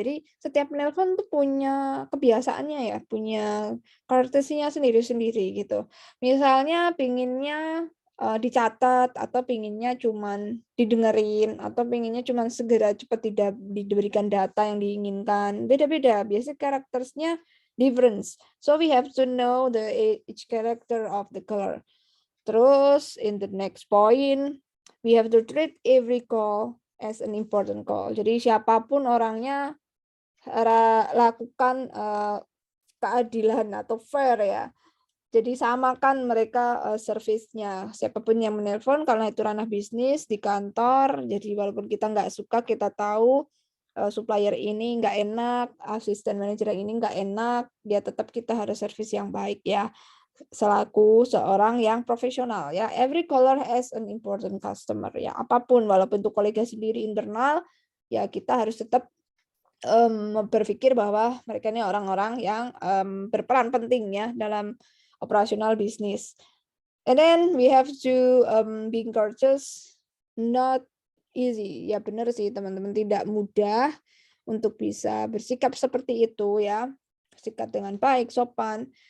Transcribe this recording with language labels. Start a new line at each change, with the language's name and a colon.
Indonesian: Jadi setiap menelpon tuh punya kebiasaannya ya, punya courtesy-nya sendiri-sendiri gitu. Misalnya pinginnya, dicatat atau pinginnya cuman didengerin atau pinginnya cuman segera cepat diberikan data yang diinginkan, beda-beda. Biasanya karakternya difference.
English: So we have to know each character of the color. Terus in the next point, we have to treat every call as an important call.
Indonesian: Jadi siapapun orangnya lakukan keadilan atau fair ya. Jadi samakan mereka servisnya. Siapapun yang menelpon karena itu ranah bisnis di kantor. Jadi walaupun kita nggak suka, kita tahu supplier ini nggak enak, asisten manajer ini nggak enak, dia tetap kita harus servis yang baik ya selaku seorang yang profesional ya.
English: Every caller has an important customer ya.
Indonesian: Apapun walaupun itu kolega sendiri internal ya kita harus tetap berpikir bahwa mereka ini orang-orang yang berperan penting ya dalam operasional bisnis.
English: And then we have to being courteous, not easy.
Indonesian: Ya benar sih teman-teman, tidak mudah untuk bisa bersikap seperti itu ya. Bersikap dengan baik, sopan.